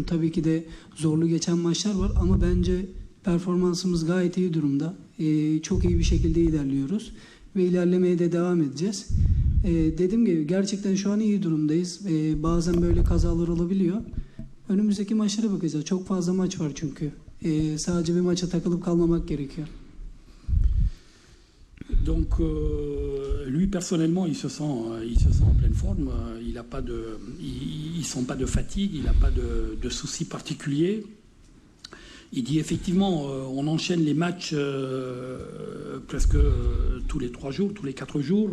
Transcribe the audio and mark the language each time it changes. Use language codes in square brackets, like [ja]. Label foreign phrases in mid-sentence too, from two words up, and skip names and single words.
[tr] Tabii ki de zorlu geçen maçlar var ama bence performansımız gayet iyi durumda. Çok iyi bir şekilde ilerliyoruz ve ilerlemeye de devam edeceğiz. Dediğim gibi gerçekten şu an iyi durumdayız. Bazen böyle kazalar olabiliyor. Önümüzdeki maçlara bakacağız. Çok fazla maç var çünkü. Sadece bir maça takılıp kalmamak gerekiyor. [fr] Donc, lui personnellement, il se sent en pleine forme. Il sent pas de fatigue, il n'a pas de soucis particuliers. Il dit effectivement, on enchaîne les matchs presque tous les 3 jours, tous les 4 jours.